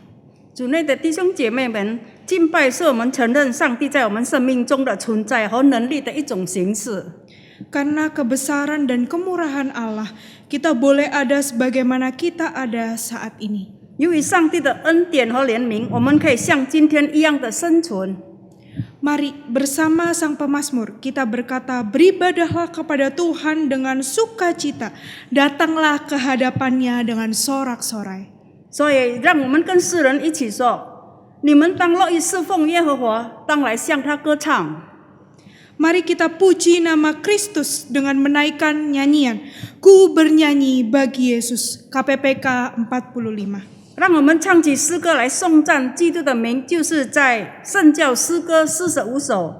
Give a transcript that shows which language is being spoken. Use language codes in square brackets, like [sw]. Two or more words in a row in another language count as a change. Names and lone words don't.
[zh] 主内的弟兄姐妹们，敬拜是我们承认上帝在我们生命中的存在和能力的一种形式。 [id] Karena kebesaran dan kemurahan Allah, kita boleh ada sebagaimana kita ada saat ini. [zh] 由于上帝的恩典和怜悯，我们可以像今天一样的生存。 [id] Mari bersama Sang Pemazmur kita berkata, beribadahlah kepada Tuhan dengan sukacita, datanglah ke hadapannya dengan sorak-sorai. [zh] 所以，让我们跟世人一起说：你们当乐意侍奉耶和华，当来向他歌唱。 [id] Mari kita puji nama Kristus dengan menaikkan nyanyian. Ku bernyanyi bagi Yesus. KPPK 45. [zh] 让我们唱起诗歌来颂赞基督的名，就是在圣教诗歌45首。